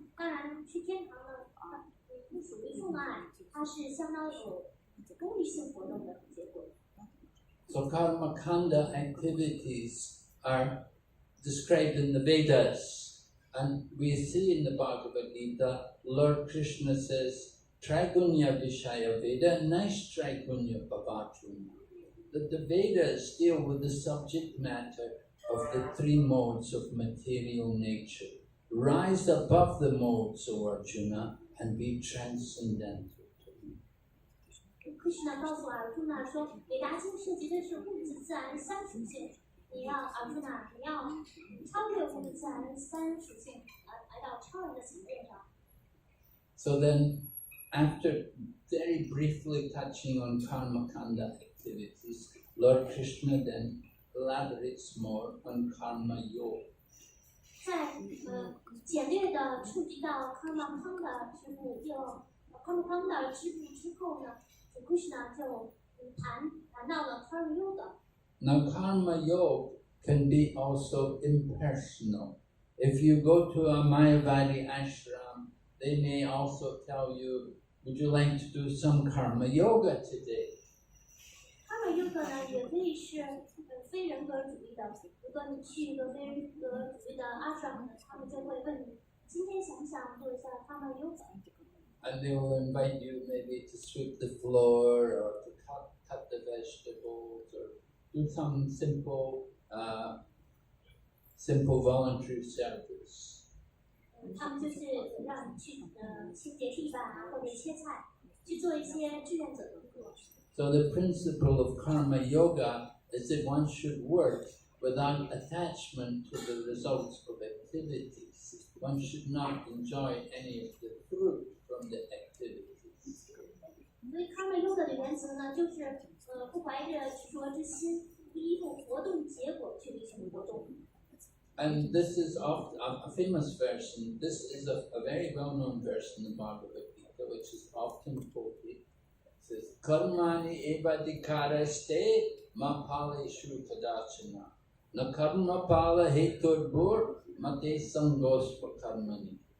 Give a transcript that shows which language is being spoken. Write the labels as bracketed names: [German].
[Chinese] 当然，去天堂的不属于奉爱，它是相当有功利性活动的结果。 [English] So karma kanda activities are described in the Vedas, and we see in the Bhagavad Gita, Lord Krishna says, [Sanskrit] Trigunya Vishaya Veda, nice Trigunya Bhavatuna. [English] That the Vedas deal with the subject matter of the 3 modes of material nature. Rise above the modes, O Arjuna, and be transcendental. [Chinese] Krishna 告诉尔朱那说，韦达经涉及的是物质自然3属性，你要尔朱那，你要超越物质自然3属性，来到超人的层面上。 [English] So then, after very briefly touching on karma kanda activities, Lord Krishna then elaborates more on karma yoga. [Chinese] 在简略的触及到 Karma Kanda 之部，Karma Kanda 之部之后呢，Krishna 就谈到了 Karma Yoga。 [English] Now karma yoga can be also impersonal. If you go to a Mayavadi ashram, they may also tell you, would you like to do some karma yoga today? [Chinese] Karma Yoga 呢，也可以是非人格主义的。如果你去一个非人格主义的 ashram 呢，他们就会问你，今天想不想做一下 Karma Yoga？ [English] And they will invite you maybe to sweep the floor or to cut the vegetables or do some simple voluntary service. [Chinese] 他们就是让你去清洁地板啊，或者切菜，去做一些志愿者的工作。 [English] So the principle of karma yoga is that one should work without attachment to the results of activities. One should not enjoy any of the fruit from the activities. [Chinese] 所以 Karma Yoga 的原则呢，就是不怀着执着之心，不依附活动结果去履行活动。 [English] And this is a famous verse, and this is a very well-known verse in the Bhagavad Gita, which is often quoted. It says, [Sanskrit] Karmani evadikaraste ma paleshu tadachana. Na karma pala heturbur mate sangosva karmani.